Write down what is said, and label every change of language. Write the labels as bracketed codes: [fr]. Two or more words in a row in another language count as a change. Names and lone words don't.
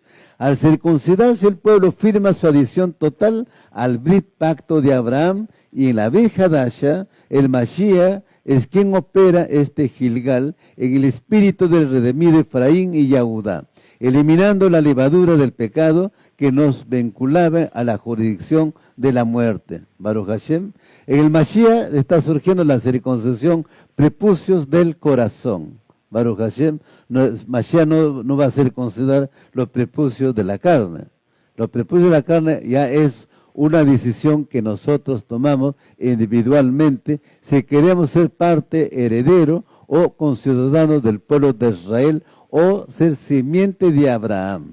[es] Al circuncidarse el pueblo firma su adhesión total al Brit Pacto de Abraham, y en la [he] ברית חדשה, [es] el Mashiach es quien opera este Gilgal en el espíritu del redimido Efraín y Yahudá, eliminando la levadura del pecado que nos vinculaba a la jurisdicción de la muerte. [he] ברוך השם. [es] En el Mashiach está surgiendo la circuncisión prepucios del corazón. [he] ברוך השם. [es] Mashiach no va a circuncidar los prepucios de la carne. Los prepucios de la carne ya es una decisión que nosotros tomamos individualmente si queremos ser parte heredero o conciudadanos del pueblo de Israel o ser simiente de Abraham.